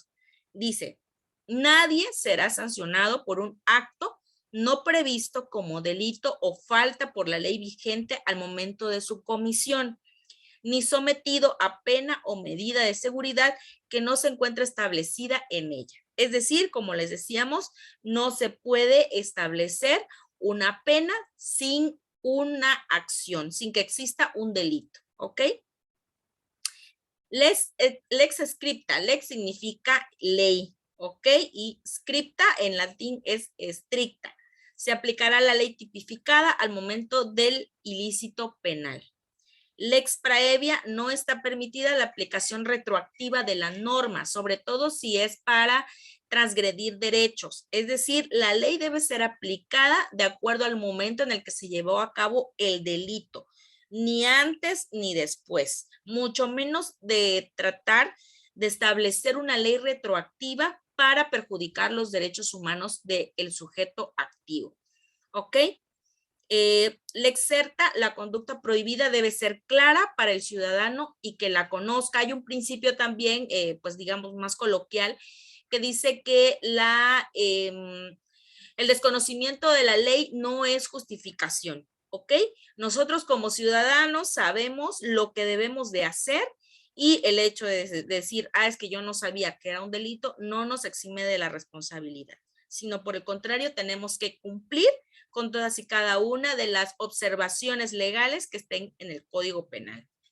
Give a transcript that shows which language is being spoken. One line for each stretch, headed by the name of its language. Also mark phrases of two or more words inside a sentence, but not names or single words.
Spanish: Dice, nadie será sancionado por un acto no previsto como delito o falta por la ley vigente al momento de su comisión, ni sometido a pena o medida de seguridad que no se encuentre establecida en ella. Es decir, como les decíamos, no se puede establecer una pena sin una acción, sin que exista un delito, ¿ok?
Latin: Lex scripta,
Spanish: lex significa ley, ¿ok? Y scripta en latín es estricta. Se aplicará la ley tipificada al momento del ilícito penal.
Latin: Lex praevia,
Spanish: no está permitida la aplicación retroactiva de la norma, sobre todo si es para transgredir derechos. Es decir, la ley debe ser aplicada de acuerdo al momento en el que se llevó a cabo el delito, ni antes ni después, mucho menos de tratar de establecer una ley retroactiva para perjudicar los derechos humanos del sujeto activo. ¿Ok?
Latin: Lex certa,
Spanish: la conducta prohibida debe ser clara para el ciudadano y que la conozca. Hay un principio también, pues digamos, más coloquial, que dice que el desconocimiento de la ley no es justificación. ¿ok? Nosotros como ciudadanos sabemos lo que debemos de hacer y el hecho de decir, es que yo no sabía que era un delito, no nos exime de la responsabilidad, sino por el contrario, tenemos que cumplir con todas y cada una de las observaciones legales que estén en el Código Penal.